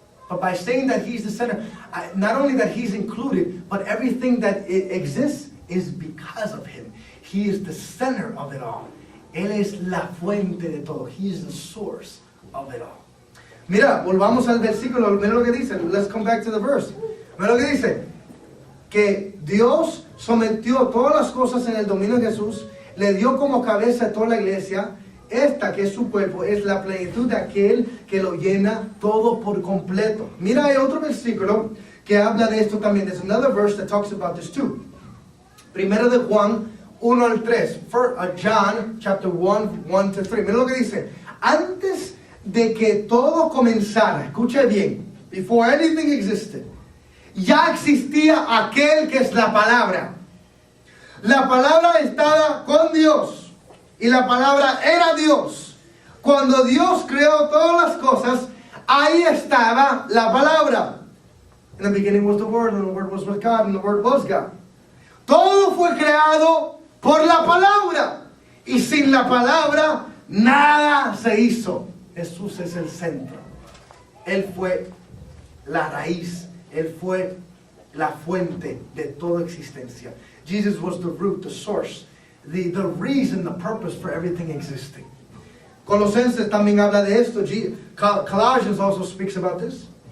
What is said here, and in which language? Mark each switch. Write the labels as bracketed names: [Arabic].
[English] But by saying that He's the center, not only that He's included, but everything that exists is because of Him. He is the center of it all. [Spanish] Él es la fuente de todo. [English] He is the source of it all. [Spanish] Mira, volvamos al versículo. Mira lo que dice. [English] Let's come back to the verse. [Spanish] Mira lo que dice. Que Dios sometió todas las cosas en el dominio de Jesús. Le dio como cabeza a toda la iglesia. Esta que es su cuerpo es la plenitud de aquel que lo llena todo por completo. Mira, hay otro versículo que habla de esto también. There's another verse that talks about this too. Primero de Juan 1 al 3. [English] John chapter 1, 1 to 3. [Spanish] Mira lo que dice. Antes de que todo comenzara, escuche bien, [English] before anything existed, [Spanish] ya existía aquel que es la palabra. La palabra estaba con Dios y la palabra era Dios. Cuando Dios creó todas las cosas, ahí estaba la palabra. [English] In the beginning was the Word, and the Word was with God, and the Word was God. [Spanish] Todo fue creado por la palabra. Y sin la palabra, nada se hizo. Jesús es el centro. Él fue la raíz. Él fue la fuente de toda existencia. [English] Jesus was the root, the source, the reason, the purpose for everything existing. [Spanish] Colosenses también habla de esto. [English] Colossians also speaks about this.